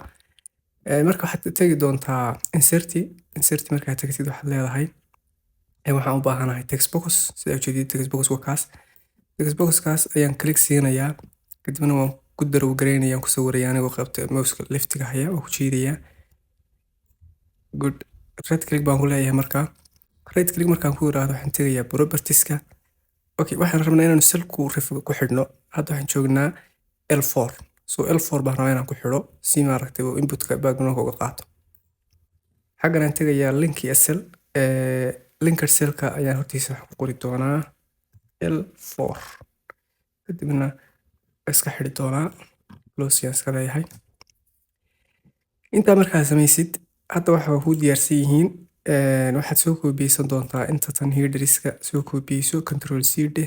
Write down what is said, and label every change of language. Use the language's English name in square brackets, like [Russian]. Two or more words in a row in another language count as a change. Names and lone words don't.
[Somali] Marka waxaad tegi doontaa insert markaad tagtid waxaad leedahay waxaan u baahanahay [English] text box. [Somali] Sida aad ujeedid [English] text box [Somali] waa kaas. [English] Text box [Somali] kaas ayaan click siinayaa. Kadibna waan ku darw gareynayaa ku sawirayaa anigoo qaybta mouse-ka left-ga haya oo ku jiidayaa. Good, [English] right click [Somali] baan ku leeyahay markaa. [English] Right click [Somali] markaan ku yiraahdo waxaan tegayaa properties-ka. Okay, waxaan rabnaa inaan cell ku xidhno. Hadda waxaan joognaa L4. So L4 baan rabaa inaan ku xidho si maaragtay oo input-ka background-ka uga qaato. Xaggan aan tegayaa [English] link cell. Linked cell-ka [Somali] ayaan hortiisa wax ku qori doonaa L4. Kadibna iska xidhi doonaa close yaan iska leeyahay. Intaa markaa samaysid hadda waxa ku diyaarsan yihiin waxaad soo koobiyeysan doontaa inta tan headers-ka soo koobiyeyso [English] control C [Somali] dheh.